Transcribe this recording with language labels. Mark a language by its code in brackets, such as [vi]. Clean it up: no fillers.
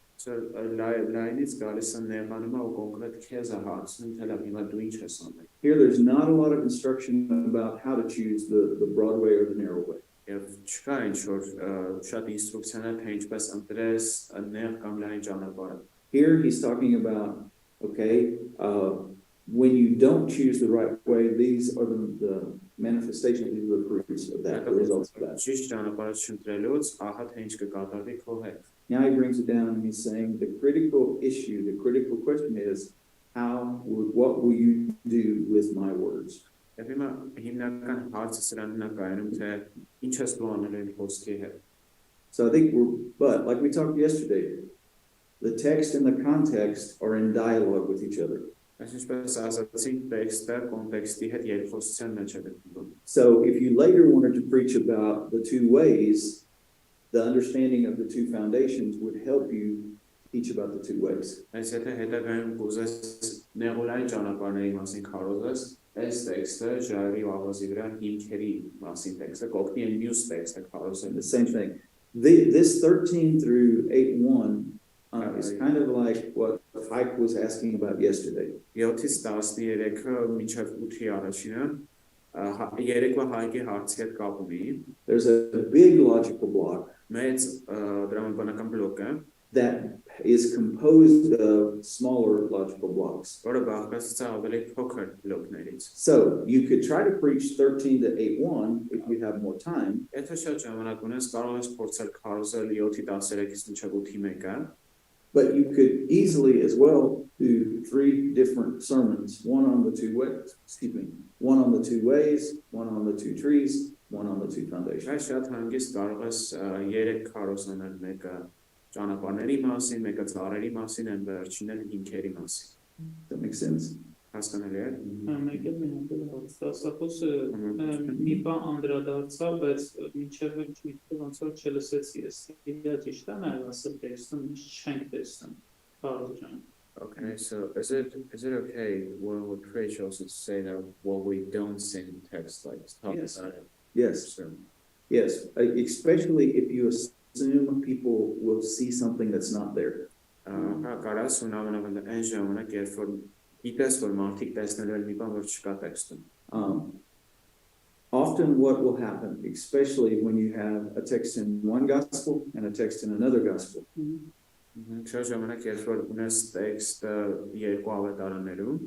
[hy] So լայնից գալիս է նեղանումը ու կոնկրետ քեզ է հարցնում, թե լավ հիմա դու ինչ ես անում։ [en] Here, there's not a lot of instruction about how to choose the broad way or the narrow way. [hy] Եվ չկա ինչ-որ շատ ինստրուկցիաներ, թե ինչպես ընտրես նեղ կամ լայն ճանապարհը։ [en] Here, he's talking about, okay, when you don't choose the right way, these are the manifestations, these are the fruits of that, the results of that. [hy] Ճիշտ ճանապարհը չընտրելուց, ահա թե ինչ կկատարվի քո հետ։ [en] Now he brings it down and he's saying the critical issue, the critical question is, what will you do with my words? [hy] Եվ հիմա հիմնական հարցը սրանն է կայանում, թե ինչ ես դու անել այն խոսքի հետ։ [en] So I think but like we talked yesterday, the text and the context are in dialogue with each other. [hy] Այսինքն ասացինք տեքստը կոնտեքստի հետ երկխոսության մեջ է գտնվում։ [en] So if you later wanted to preach about the two ways, the understanding of the two foundations would help you teach about the two ways. [hy] Այս եթե հետագայում կուզես նեղուլային ճանապարհների մասին քարոզես, այս տեքստը ժայռի ու ավազի վրա հիմքերի մասին տեքստը կօգնի այն մյուս տեքստը քարոզել։ [en] The same thing. This 13 through 8:1 is kind of like what Ike was asking about yesterday. [hy] 7-ից 13-ը մինչև 8-ի առաջինը երեկվա Հայկի հարցի հետ կապ ունի։ [en] There's a big logical block [hy] Մեծ դրամաբանական բլոկ է, [en] that is composed of smaller logical blocks. [hy] որը բաղկացած է ավելի փոքր բլոկներից։ [en] So you could try to preach 13 to 8:1 if you have more time. [hy] Եթե շատ ժամանակ ունես, կարող ես փորձել քարոզել 7-13-ից մինչև 8-1-ը, [en] But you could easily as well do 3 different sermons, one on the two ways, one on the two ways, one on the two trees, one on the two foundations. [hy] Այս շատ հանգիստ կարող ես 3 քարոզանել, մեկը ճանապարհների մասին, մեկը ծառերի մասին, այն վերջինը հիմքերի մասին։ [en] That makes sense. [hy] Հասկանալի է։ Մեկը մենակ դասախոսը մի բան անդրադարձավ, բայց մինչև չգիտեմ ոնց որ չլսեցի ես։ Իդեա ճիշտ է նայել ասել տեքստում ինչ չենք տեսնում։ Քարոզ ջան։ [en] Okay, so is it okay when we preach also to say that what we don't see in text like talk Yes. about it? Yes. Yes. Especially if you assume people will see something that's not there. [hy] Կարաս ունավորել այն ժամանակ երբ որ գիտես որ մարդիկ տեսնել մի բան որ չկա տեքստում։ [en] Often what will happen, especially when you have a text in one gospel and a text in another gospel. [hy] Շատ ժամանակ երբ որ ունես տեքստը երկու ավետարաններում,